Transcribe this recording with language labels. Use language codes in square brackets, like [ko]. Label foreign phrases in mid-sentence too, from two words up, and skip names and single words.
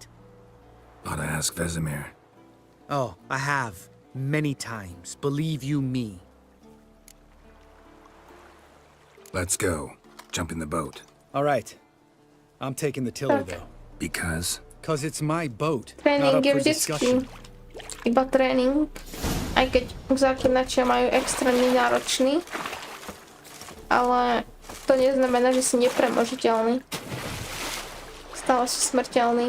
[en] Ought to ask Vesemir. Oh, I have. Many times. Believe you me. Let's go. Jump in the boat. All right. I'm taking the tiller, Okay. though. Because? 'Cause it's my boat. Not [sk] Tréning [en] up [sk] je [en] for [sk] vždycky [en] discussion. [sk] iba tréning, aj keď zaklinačia majú extrémne náročný, ale to neznamená, že si nepremožiteľný. Stále si smrteľný.